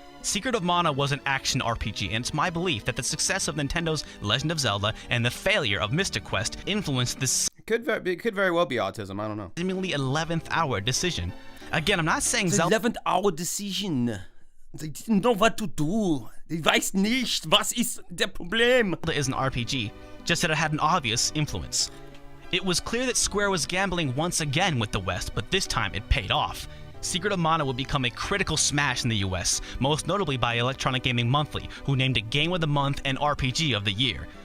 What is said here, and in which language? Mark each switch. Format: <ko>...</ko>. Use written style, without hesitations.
<en>Secret of Mana was an action RPG, and it's my belief that the success of Nintendo's Legend of Zelda and the failure of Mystic Quest influenced this... It could very well be autism, I don't know. Seemingly 11th hour decision. Again, I'm not saying The Zelda... 11th hour decision. They didn't know what to do. They</en> <de>weiß nicht, was ist der Problem.</de> <en>Zelda is an RPG, just that it had an obvious influence. It was clear that Square was gambling once again with the West, but this time it paid off. Secret of Mana would become a critical smash in the US, most notably by Electronic Gaming Monthly, who named it Game of the Month and RPG of the Year.</en>